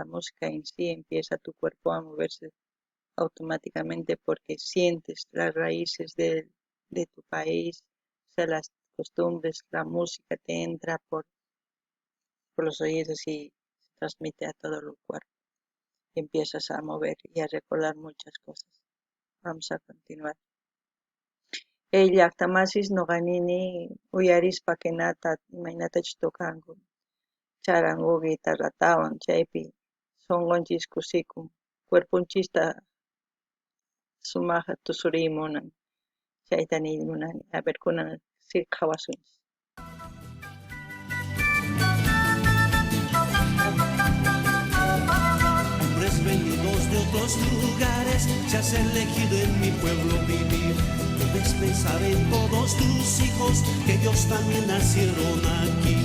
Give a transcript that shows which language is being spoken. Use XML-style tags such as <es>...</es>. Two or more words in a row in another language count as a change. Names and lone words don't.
<es>música en sí, empieza tu cuerpo a moverse automáticamente porque sientes las raíces de tu país, o sea, las costumbres, la música te entra por los oídos y se transmite a todo el cuerpo. Y empiezas a mover y a recordar muchas cosas. Vamos a continuar.</es> <qu>Llaqtamasis nuqanini uyarispa kenata imaynatachus tukanku charanku guitarratawan chaypi sunqunchis kusikun cuerpunchista sumaq tusuriymunan chayta niymunani</qu> <es>a ver</es> <qu>kunan qhawasunchis.</qu> <es>Hombres venidos de otros lugares se has elegido en mi pueblo vivir. Debes pensar en todos tus hijos, que ellos también nacieron aquí.</es>